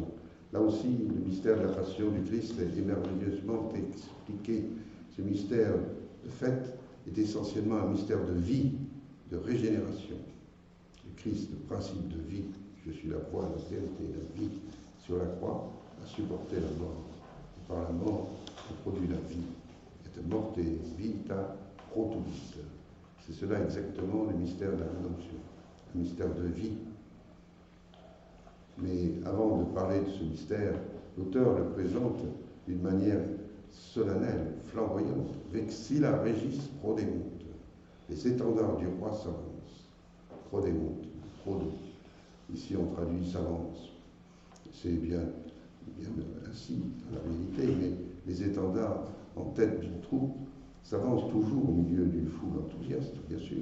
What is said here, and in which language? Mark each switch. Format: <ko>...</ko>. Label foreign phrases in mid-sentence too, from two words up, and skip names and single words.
<fr>Là aussi, le mystère de la Passion du Christ est merveilleusement expliqué. Ce mystère, de fait, est essentiellement un mystère de vie, de régénération. Le Christ, le principe de vie, je suis la voie, la vérité, la vie, sur la croix, a supporté la mort. Et par la mort, on produit la vie.</fr> <la>Et morte vita protuit.</la> <fr>C'est cela exactement le mystère de la rédemption, le mystère de vie. Mais avant de parler de ce mystère, l'auteur le présente d'une manière solennelle, flamboyante.</fr> <la>Vexilla regis prodeunt.</la> <fr>Les étendards du roi s'avancent.</fr> <la>Prodeunt, prodo.</la> <fr>Ici on traduit s'avance. C'est bien ainsi dans la réalité, mais les étendards en tête d'une troupe s'avancent toujours au milieu d'une foule enthousiaste, bien sûr.</fr>